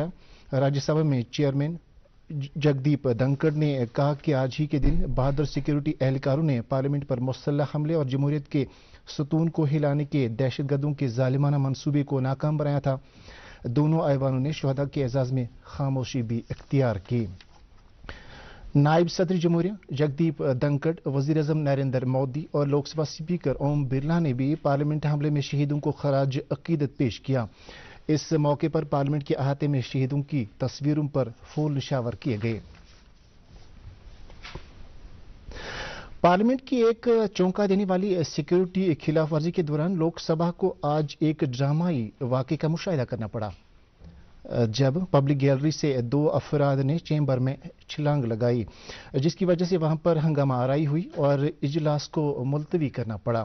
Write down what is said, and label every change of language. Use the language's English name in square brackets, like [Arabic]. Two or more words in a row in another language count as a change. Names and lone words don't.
[Urdu] راجیہ سبھا میں چیئرمین جگدیپ دھنکڑ نے کہا کہ آج ہی کے دن بہادر سیکورٹی اہلکاروں نے پارلیمنٹ پر مسلح حملے اور جمہوریت کے ستون کو ہلانے کے دہشت گردوں کے ظالمانہ منصوبے کو ناکام بنایا تھا۔ دونوں ایوانوں نے شہداء کے اعزاز میں خاموشی بھی اختیار کی۔ نائب صدر جمہوریہ جگدیپ دھنکڑ، وزیر اعظم نریندر مودی اور لوک سبھا اسپیکر اوم برلا نے بھی پارلیمنٹ حملے میں شہیدوں کو خراج عقیدت پیش کیا۔ اس موقع پر پارلیمنٹ کے احاطے میں شہیدوں کی تصویروں پر پھول نشاور کیے گئے۔ پارلیمنٹ کی ایک چونکا دینے والی سیکورٹی خلاف ورزی کے دوران لوک سبھا کو آج ایک ڈرامائی واقعے کا مشاہدہ کرنا پڑا، جب پبلک گیلری سے 2 افراد نے چیمبر میں چھلانگ لگائی، جس کی وجہ سے وہاں پر ہنگامہ آرائی ہوئی اور اجلاس کو ملتوی کرنا پڑا۔